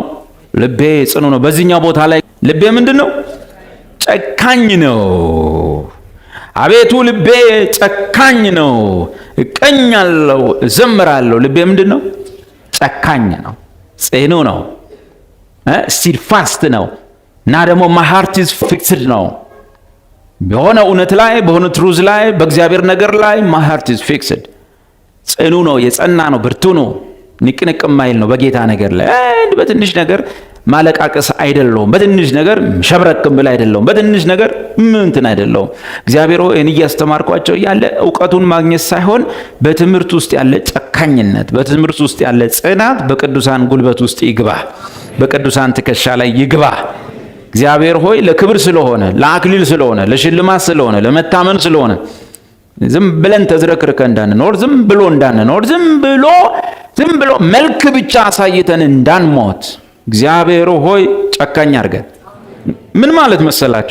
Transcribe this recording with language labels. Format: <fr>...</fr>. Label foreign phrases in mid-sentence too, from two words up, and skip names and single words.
<am>ልቤ ጽኑ ነው። በዚህኛው ቦታ ላይ ልቤ ምንድነው? ጨካኝ ነው። አቤቱ ልቤ ጨካኝ ነው፣ እቀኛለሁ እዘምራለሁ። ልቤ ምንድነው? ጨካኝ ነው፣ ጽኑ ነው፣ ስቲድፋስት ነው እና ደግሞ</am> <en>my heart is fixed</en> <am>ነው። በሆነ እውነት ላይ በሆነ ትሩዝ ላይ በእግዚአብሔር ነገር ላይ</am> <en>my heart is</en> <am>fixed። ጽኑ ነው፣ የጸና ነው፣ ብርቱ ነው፣ ንቅንቅ ማይል ነው በጌታ ነገር ላይ። በትንሽ ነገር ማለቃቀስ አይደለውም፣ በትንሽ ነገር ሸብረክም ብለ አይደለውም፣ በትንሽ ነገር እንትን አይደለውም። እግዚአብሔር ሆይ እኔ እያስተማርኳቸው ያለ ዕውቀቱን ማግኘት ሳይሆን በትምህርት ውስጥ ያለ ጨካኝነት፣ በትምህርት ውስጥ ያለ ጽናት በቅዱሳን ጉልበት ውስጥ ይግባ፣ በቅዱሳን ትከሻ ላይ ይግባ። እግዚአብሔር ሆይ ለክብር ስለሆነ ለአክሊል ስለሆነ ለሽልማት ስለሆነ ለመታመን ስለሆነ ዝም ብለን ተዝረክርከ እንዳንኖር ዝም ብሎ መልክ ብቻ አሳይተን እንዳንሞት እግዚአብሔር ሆይ ጨካኝ አድርገን። ምን ማለት መሰላችሁ?</am>